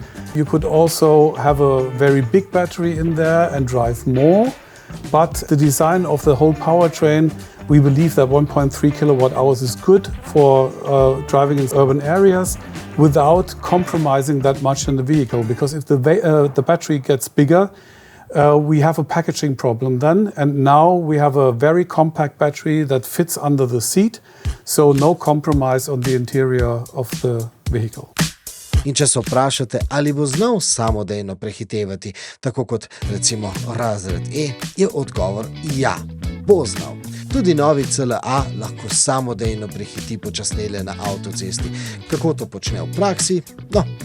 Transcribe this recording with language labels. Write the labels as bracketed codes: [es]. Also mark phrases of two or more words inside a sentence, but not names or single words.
[en] You could also have a very big battery in there and drive more, but the design of the whole powertrain, we believe that 1.3 kilowatt hours is good for driving in urban areas without compromising that much in the vehicle, because if the battery gets bigger, we have a packaging problem then, and now we have a very compact battery that fits under the seat, so no compromise on the interior of the vehicle. [sl] In če se vprašate, ali bo znal samodejno prehitevati, tako kot recimo razred E, je odgovor ja, bo znal. Tudi novi CLA lahko samodejno prehiti počasnele na avtocesti. Kako to počne v praksi?